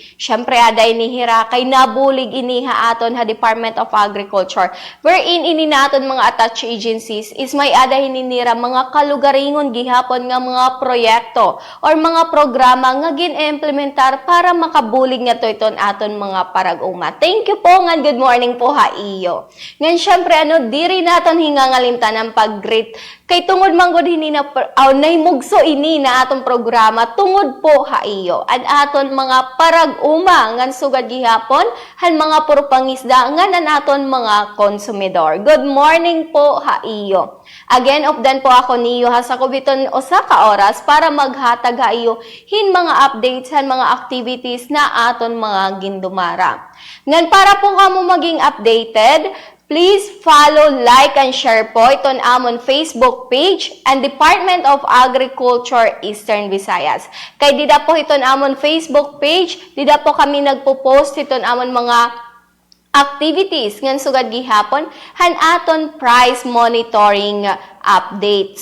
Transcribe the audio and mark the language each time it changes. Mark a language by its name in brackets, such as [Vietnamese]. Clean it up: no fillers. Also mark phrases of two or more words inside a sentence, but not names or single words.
[Waray] Syempre aday ni hira kay nabulig iniha aton ha Department of Agriculture. Wherein ini naton mga [English] attached agencies [Waray] is may aday hininira mga kalugaringon gihapon nga mga proyekto or mga programa nga gin-implementar para makabulig nga to iton aton mga parag-uma. [English] Thank you [Waray] po nga [English] good morning [Waray] po ha iyo. Ngan syempre diri naton hingangalimtan ang pag-greet kay tungod manggod hini na naimugso ini na atong programa tungod po ha iyo. An aton mga parag-uma ngan sugad gihapon han mga purpangisda nga naton mga konsumidor. [English] Good morning [Waray] po ha iyo. Again of dan po ako niyo ha sa kubiton usa ka oras para maghatag ha iyo hin mga updates han mga activities na aton mga gindumara. Ngan para po kamo maging updated, [English] please follow, like, and share [Waray] po iton amon Facebook page and Department of Agriculture Eastern Visayas. Kay dida po iton amon Facebook page, dida po kami nagpo-post iton amon mga activities ngan sugad gihapon han aton [English] price monitoring update.